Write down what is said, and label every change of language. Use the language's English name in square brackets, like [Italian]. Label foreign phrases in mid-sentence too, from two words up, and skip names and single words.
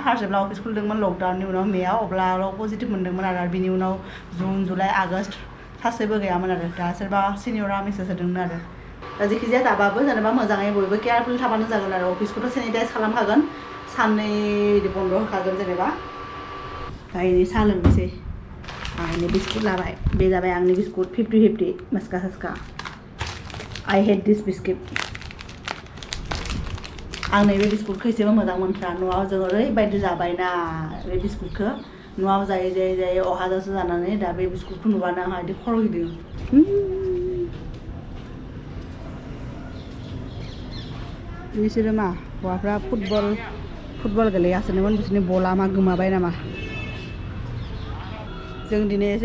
[Bodo] फार्स्ट जेब्ला अफिस खुलिदोंमोन लकडाउननि उनाव मेआव अब्लाल' पजिटिभ मोनदोंमोन आरो बिनि उनाव जुन जुलाइ आगष्ट सासेबो गैयामोन आरो दा सोरबा सिनियरा मेसेज होदोंमोन आरो दा जेखिजाया दाबाबो जेनेबा मोजाङै बयबो केयारफुल थाबानो जागोन आरो अफिसखौथ' सेनिटाइज खालामखागोन साननै बिदि बन्द' होखागोन जेनेबा दा इनि साहा लोंनोसै आं इनि बिस्कुट लाबाय बे जाबाय आंनि बिस्कुट 50-50 मास्का सास्का [English] I hate this biscuit [Bodo] आं नैबे बिस्कुटखौ एसेबो मोजां मोनथ्रा न'आव जों ओरैबायदि जाबायना बे बिस्कुटखौ न'आव जायै अहाजासो जानानै दा बे बिस्कुटखौ नुबानो आंहा बिदि खर' गिदिङो बिसोरो मा हौवाफ्रा फुटबल गेलेगासिनोमोन बिसोरनि बला मा गोमाबाय नामा जों दिनै एसे